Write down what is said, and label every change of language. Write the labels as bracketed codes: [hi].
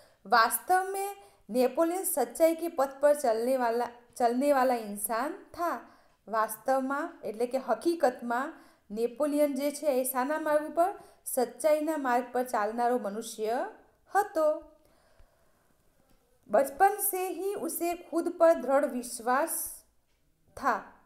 [hi] वास्तव में नेपोलियन सच्चाई के पथ पर चलने वाला इंसान था. [gu] વાસ્તવમાં એટલે કે હકીકતમાં નેપોલિયન જે છે એ શાના માર્ગ પર? સચ્ચાઈના માર્ગ પર ચાલનારો મનુષ્ય હતો. [hi] बचपन से ही उसे खुद पर दृढ़ विश्वास था.